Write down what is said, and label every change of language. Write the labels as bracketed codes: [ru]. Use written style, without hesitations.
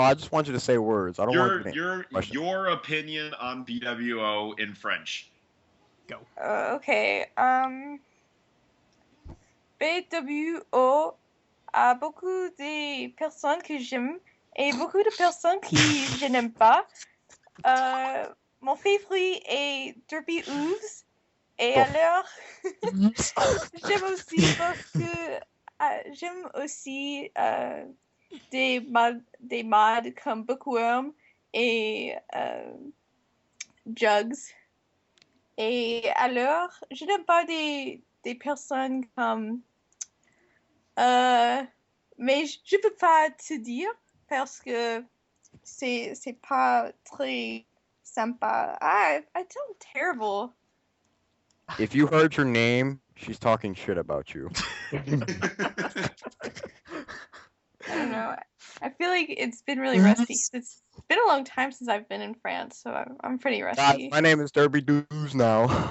[en] I just want you to say words. I don't want you to. Your opinion on BWO in French. okay. [fr] BWO a beaucoup de personnes que j'aime et beaucoup de personnes que je n'aime pas. Mon favori est Derpy et alors j'aime aussi parce que j'aime aussi des mods comme BWO et Jugs. Et alors, je n'aime pas des personnes comme... mais je peux pas te dire parce que c'est pas très sympa. [en] I sound terrible. If you heard your name, she's talking shit about you. I don't know. I feel like it's been really rusty. 'Cause it's been a long time since I've been in France, so I'm pretty Guys, rusty. my name is Derpy Doos now.